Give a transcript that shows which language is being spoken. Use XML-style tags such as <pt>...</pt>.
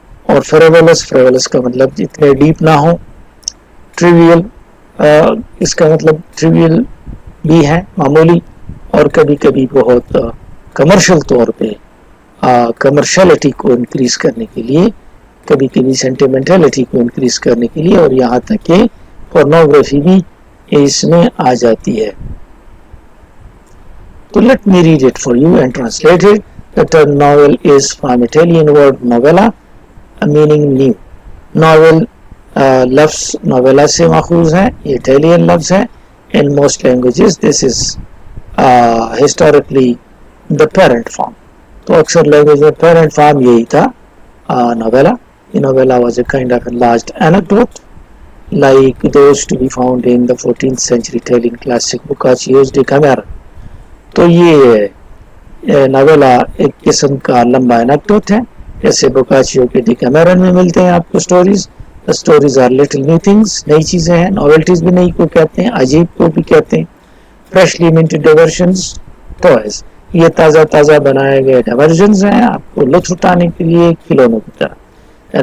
<hi>और फ्रेवलस का मतलब इतने डीप ना हो. ट्रिवियल, इसका मतलब ट्रिवियल भी है, मामूली, और कभी कभी बहुत कमर्शियल तौर पे कमर्शियलिटी को इंक्रीज करने के लिए, कभी कभी सेंटिमेंटलिटी को इंक्रीज करने के लिए, और यहाँ तक कि पोर्नोग्राफी भी इसमें आ जाती है.</hi> <en>तो let me read it for you and translate it. The term novel is from Italian word novella, meaning new.</en> <hi>Novel लफ्ज़ novella से माखूज है, ये Italian लफ्ज़ है.</hi> <en>In most languages this is historically the parent form.</en> <hi>तो अक्सर language में parent form यही था, novella.</hi> <en>The novella was a kind of enlarged anecdote like those to be found in the 14th century Italian classic Boccaccio's Decameron.</en> <hi>तो ये नवेला एक किस्म का लंबा एनेक्डोट है, जैसे बोकाचियो के डिकामेरन में मिलते हैं आपको stories.</hi> <en>the stories are little new things,</en> <hi>नई चीज़ें हैं. नॉवेल्टीज भी नई को कहते हैं, अजीब को भी कहते हैं.</hi> <en>freshly minted diversions, toys,</en> <hi>ये ताज़ा ताज़ा बनाए गए डाइवर्जन्स हैं आपको लुत्फ उठाने के लिए खिलौनों की तरह.</hi>